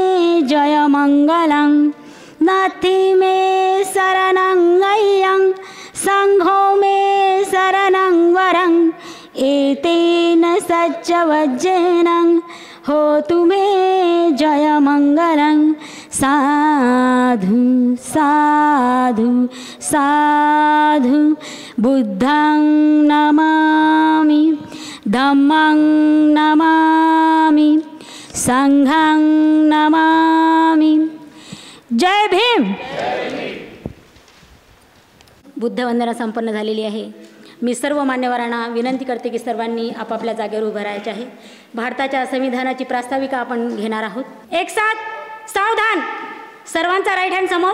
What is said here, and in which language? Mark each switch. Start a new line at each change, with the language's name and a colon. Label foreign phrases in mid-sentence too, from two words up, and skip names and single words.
Pali: जयमङ्गलं नथी मे शरणं अय्यं संघो मे शरणं वरं एतेन सच्चवज्रेण होतु मे जयमङ्गलं साधु साधु साधु बुद्धं नमामि धम्मं नमामि संघं नमामि जय भीम।
Marathi: बुद्धवंदना संपन्न झालेली आहे। मी सर्व मान्यवरांना विनंती करते की सर्वांनी आपापल्या जागेवर उभं राहायचे आहे। भारताच्या संविधानाची प्रास्ताविका आपण घेणार आहोत। एक साथ सावधान, सर्वांचा
English: right hand
Marathi: समोर।